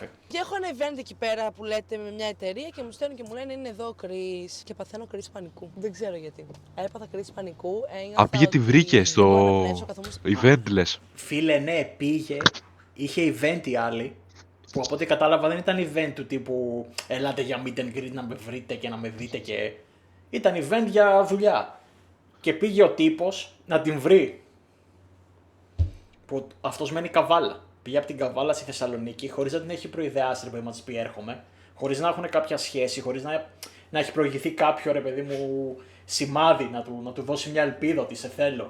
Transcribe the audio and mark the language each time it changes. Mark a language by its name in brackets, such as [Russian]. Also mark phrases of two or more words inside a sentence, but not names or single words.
[Greek] Και έχω ένα event εκεί πέρα που λέτε με μια εταιρεία και μου στέλνουν και μου λένε είναι εδώ ο Chris. Και παθαίνω κρίση πανικού. Δεν ξέρω γιατί. Έπαθα κρίση πανικού. Πήγε τη βρήκε στο event, λες. Φίλε, ναι, πήγε. Είχε event η άλλη. Που από ό,τι κατάλαβα δεν ήταν event του τύπου ελάτε για [English] meet and greet [Greek] να με βρείτε και να με δείτε και. Ήταν event για δουλειά. Και πήγε ο τύπος να την βρει. Που αυτός μένει Καβάλα. Πήγε από την Καβάλα στη Θεσσαλονίκη χωρίς να την έχει προειδεάσει, ρε παιδί μου, να της πει έρχομαι. Χωρίς να έχουν κάποια σχέση, χωρίς να έχει προηγηθεί κάποιο, ρε παιδί μου, σημάδι να του δώσει μια ελπίδα ότι σε θέλω.